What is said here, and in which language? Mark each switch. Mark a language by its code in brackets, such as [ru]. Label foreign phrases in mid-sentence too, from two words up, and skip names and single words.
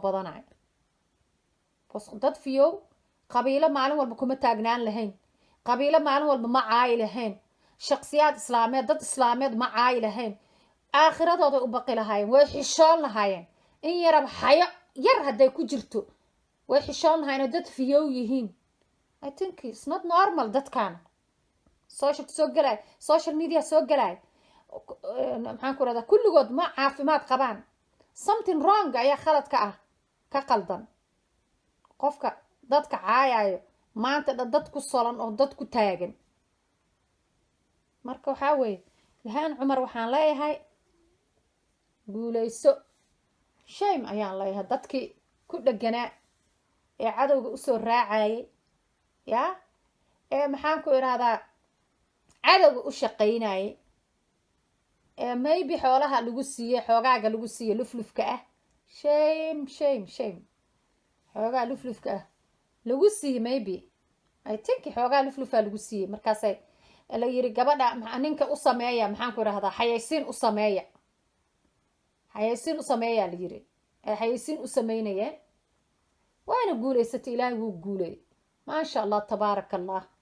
[so] badanay dad fiyow qabiilo maalin walba kuma taagnaan lahayn qabiilo maalin walba ma caayi lahayn shakhsiyaad islaameed dad islaameed ma caayi lahayn aakhiradooda u baqi lahaayeen way xishoon lahaayeen in yarab hayo yar haday ku jirto way xishoon lahaayeen dad fiyow yihiin [en] I think it's not normal [so] dadkan [en] social media [so] soo galay maxaan ku radaa kulligood ma caafimaad qabaan [en] something wrong [so] ayaa khalad ka ah ka qaldan qofka dadka caayayo maanta dad ku solan oo dad ku taagan marka waxa weeye Ilhaan Cumar waxaan leeyahay guuleyso shame ayaan leeyahay dadkii ku dhaganaa ee cadowga u soo raacayay yaa maxaan ku iraahdaa cadowga u shaqeynayay maybe xoolaha lagu siiyay xoogaaga lagu siiyay luflufka ah shame xoogaa luflufka ah lagu siiyay [en] maybe I think [so] xoogaa luflufa lagu siiyay markaas la yiri gabadha ninka u sameeya maxaan ku iraahdaa xayaysiin u sameeya la yiri ay xayeysiin u samaynayeen waana guulaysatay ilaahay wuu guuleeyey [ar] ما شاء الله تبارك الله